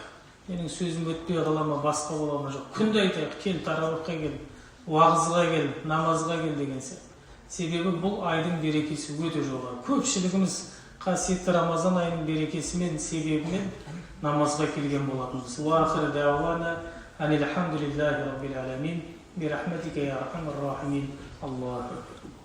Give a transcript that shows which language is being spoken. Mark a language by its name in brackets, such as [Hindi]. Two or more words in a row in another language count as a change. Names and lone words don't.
[Kazakh] Менің сөзім өтпей қала ма, басқа бола ма жоқ. Күнде айтайық, кел тарауихқа кел, уағызға кел, намазға кел деген сияқты. Себебі бұл айдың берекесі өте жоғары. Көпшілігіміз қасиетті Рамазан айының берекесімен, себебімен намазға келген болатынбыз. [Arabic] وآخر دعوانا أن الحمد لله رب العالمين. برحمتك يا أرحم الراحمين. الله أكبر.